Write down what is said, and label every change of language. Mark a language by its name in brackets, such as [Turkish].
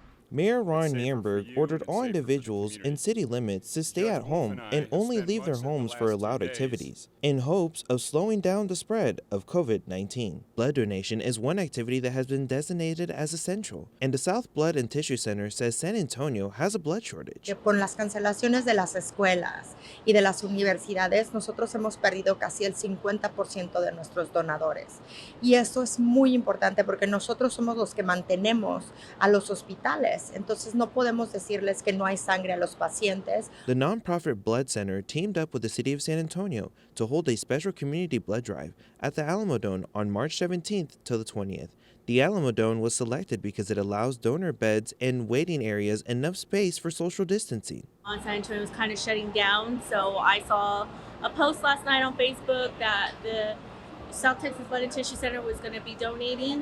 [English] Mayor Ron Nirenberg ordered all individuals in city limits to stay at home and only leave their homes for allowed activities, in hopes of slowing down the spread of COVID-19. Blood donation is one activity that has been designated as essential, and the South Blood and Tissue Center says San Antonio has a blood shortage. [Spanish] Con las cancelaciones de las escuelas y de las universidades, nosotros hemos perdido casi el 50% de nuestros donadores. Y esto es muy importante porque nosotros somos los que mantenemos a los hospitales. Entonces no podemos decirles que no hay sangre a los pacientes. [English] The nonprofit Blood Center teamed up with the city of San Antonio to hold a special community blood drive at the Alamo Dome on March 17th to the 20th. The Alamo Dome was selected because it allows donor beds and waiting areas enough space for social distancing. San Antonio was kind of shutting down, so I saw a post last night on Facebook that the South Texas Blood and Tissue Center was going to be donating.